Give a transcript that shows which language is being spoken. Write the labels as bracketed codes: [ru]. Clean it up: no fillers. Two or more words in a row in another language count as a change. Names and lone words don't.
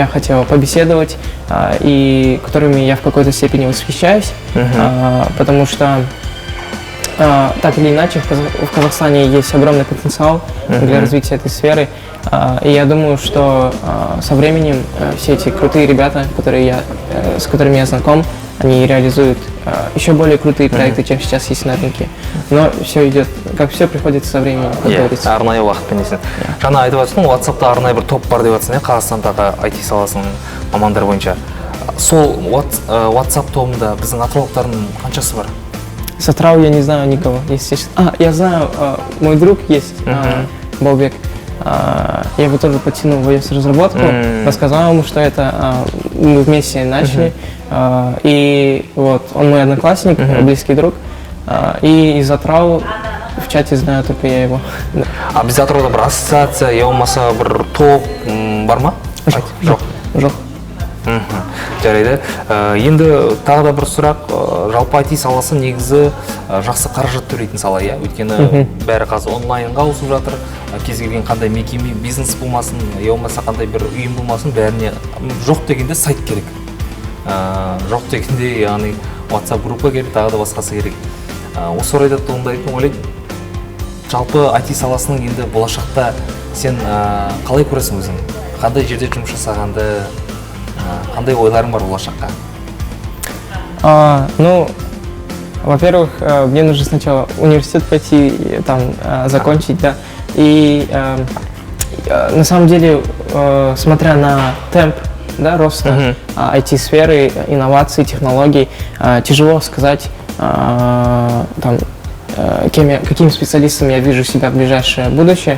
[ru] хотел побеседовать, и которыми я в какой-то степени восхищаюсь, потому что так или иначе в Казахстане есть огромный потенциал для развития этой сферы, и я думаю, что со временем все эти крутые ребята, с которыми я знаком, они реализуют еще более крутые проекты, чем сейчас есть на рынке. Но все идет, как все приходит со временем, как говорится. [kk] Арнайы уақытпен дейсің. Жаңа айтып жатсың, WhatsApp-та арнайы бір топ бар деп жатсың, Қазақстандағы IT саласының мамандары бойынша. Сол WhatsApp тобында біздің атыраулықтардың қаншасы бар? [ru] С Атырау я не знаю никого, если честно. Я знаю, мой друг есть, Баубек. Я его тоже подтянул в iOS-разработку, рассказал ему, что это мы вместе начали. И вот он мой одноклассник, близкий друг. И из Атырау в чате знаю только я его. [kk] А без Атырауда бір ассоциация, я болмаса бір топ бар ма? Жоқ. Жарайды. Енді тағы да бір сұрақ, жалпы IT саласы негізі жақсы қаражат төлейтін сала, иә? Өйткені бәрі қазір онлайнға ауысып жатыр. Кез келген қандай мекеме, бизнес болмасын, я болмаса қандай бір ұйым болмасын, бәріне жоқ дегенде сайт керек. Жоқ дегенде, яғни WhatsApp группа керек, тағы да басқасы керек. Осы орайда туындайтын ойлаймын, жалпы IT саласының енді болашақта сен қалай көресің өзің? Қандай жерде жұмыс жасағанды, қандай ойларың бар болашаққа? [ru] Во-первых, мне нужно сначала университет пойти, там, закончить, да. И на самом деле, смотря на темп, да, роста IT-сферы, инноваций, технологий, тяжело сказать, каким специалистом я вижу себя в ближайшее будущее.